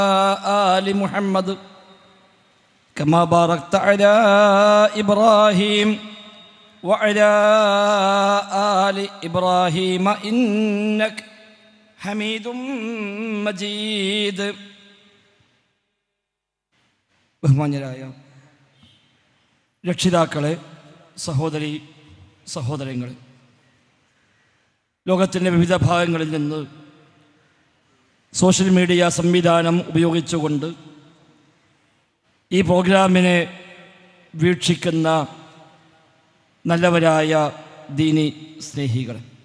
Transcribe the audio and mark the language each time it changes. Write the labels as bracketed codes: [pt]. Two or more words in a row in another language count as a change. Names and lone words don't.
[ar] آل محمد كما باركت على إبراهيم وعلى آل إبراهيم إنك حميد مجيد. [ml] ബഹുമാന്യരായ രക്ഷിതാക്കളെ, സഹോദരി സഹോദരങ്ങളെ, ലോകത്തിൻ്റെ വിവിധ ഭാഗങ്ങളിൽ നിന്ന് [en] social media [ml] സംവിധാനം ഉപയോഗിച്ചുകൊണ്ട് ഈ പ്രോഗ്രാമിനെ വീക്ഷിക്കുന്ന നല്ലവരായ ദീനി സ്നേഹികളെ,